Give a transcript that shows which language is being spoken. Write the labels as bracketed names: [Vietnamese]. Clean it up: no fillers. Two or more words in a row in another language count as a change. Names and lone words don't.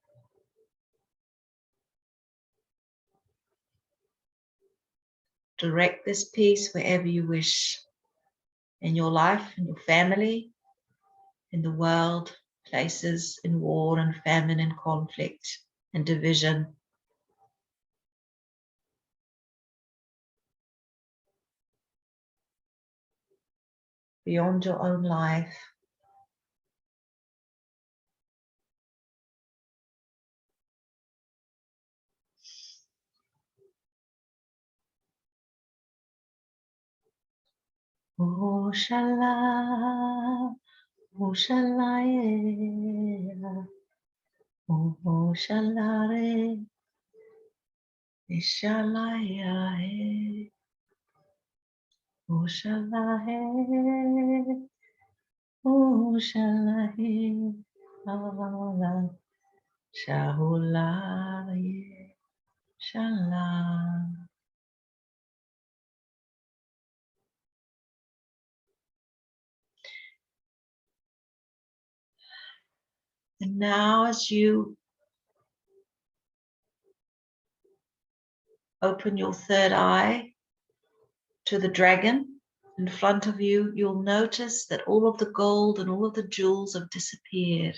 [English] Direct this peace wherever you wish, in your life, in your family, in the world, places in war and famine and conflict and division. Beyond your own life. Oh Shala, oh Shalaya, oh Shalare, Shalaya, oh Shalahe, oh Shalahe, Shahulaye, Shala. And now as you open your third eye to the dragon in front of you, you'll notice that all of the gold and all of the jewels have disappeared.